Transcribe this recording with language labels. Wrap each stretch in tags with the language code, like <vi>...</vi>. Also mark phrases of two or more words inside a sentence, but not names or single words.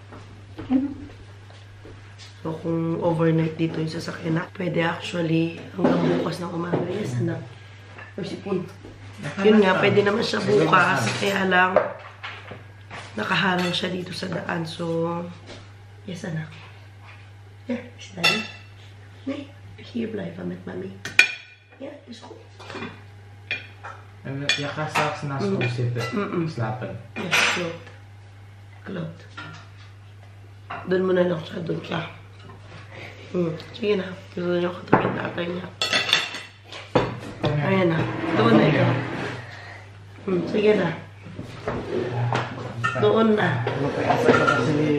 <tl>So, kung overnight dito yung sasakyan na, pwede actually hanggang bukas ng umaga. Yes, anak. Or sipon. Yun nga, pwede naman siya bukas. Kaya lang, nakaharang siya dito sa daan. So, yes, anak.</tl> <en>Yeah, is Daddy?</en> <nl>Nee, hier blijven met mami. Ja, is goed. En je gaat straks naast ons zitten, slapen. Ja, klopt. Klopt.</nl> <tl>Doon muna lang siya, doon siya. Sige na, gusto niyo katabi ng tatay niya. Ayan na, doon na ikaw. Sige na. Doon na. Napag-asa ka kasi</tl>